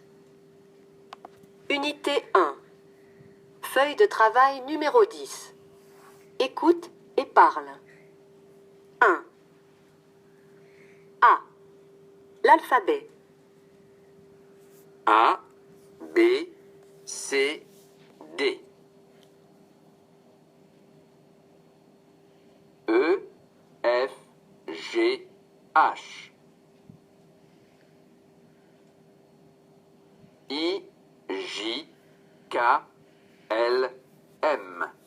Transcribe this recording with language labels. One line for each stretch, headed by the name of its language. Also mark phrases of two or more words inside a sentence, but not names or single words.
French: Unité 1. Feuille de travail numéro 10. Écoute et parle. 1. A. L'alphabet. A, B, C, D. E, F, G, H. I, J, K, L, M.